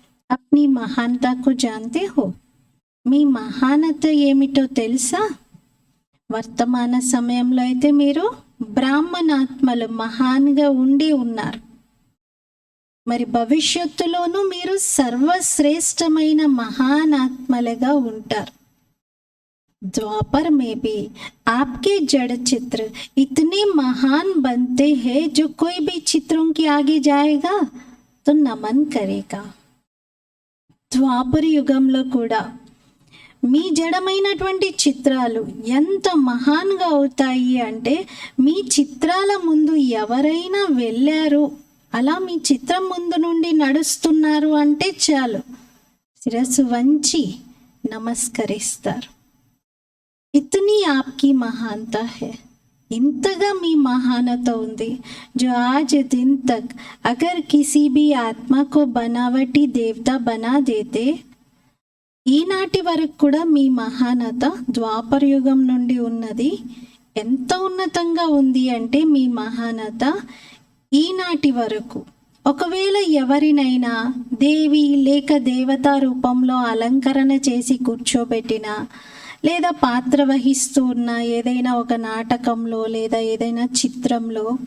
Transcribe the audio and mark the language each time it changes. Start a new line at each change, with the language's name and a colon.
Hindi: అప్ని మహానతకు జాన్తే హో.
Telugu: మీ మహానత ఏమిటో తెలుసా? వర్తమాన సమయంలో అయితే మీరు బ్రాహ్మణాత్మలు మహాన్గా ఉండి ఉన్నారు. మరి భవిష్యత్తులోనూ మీరు సర్వశ్రేష్టమైన మహానాత్మలుగా ఉంటారు.
Hindi: द्वापर में भी आपके जड़ चित्र इतने महान बनते हैं जो कोई भी चित्रों के आगे जाएगा तो नमन करेगा.
Telugu: ద్వాపర యుగంలో కూడా మీ జడమైనటువంటి చిత్రాలు ఎంత మహాన్గా అవుతాయి అంటే, మీ చిత్రాల ముందు ఎవరైనా వెళ్ళారు, అలా మీ చిత్రం ముందు నుండి నడుస్తున్నారు అంటే చాలు శిరస్సు వంచి నమస్కరిస్తారు.
Hindi: ఇతని ఆప్కి మహానత హై,
Telugu: ఇంతగా మీ మహానత ఉంది.
Hindi: जो आज दिन तक अगर किसी भी आत्मा को बनावटी देवता बना देते,
Telugu: ఈనాటి వరకు కూడా మీ మహానత ద్వాపర యుగం నుండి ఉన్నది. ఎంత ఉన్నతంగా ఉంది అంటే మీ మహానత ఈనాటి వరకు ఒకవేళ ఎవరినైనా దేవి లేక దేవతా రూపంలో అలంకరణ చేసి కూర్చోబెట్టినా, లేదా పాత్ర వహిస్తూ ఉన్న ఏదైనా ఒక నాటకంలో లేదా ఏదైనా చిత్రంలో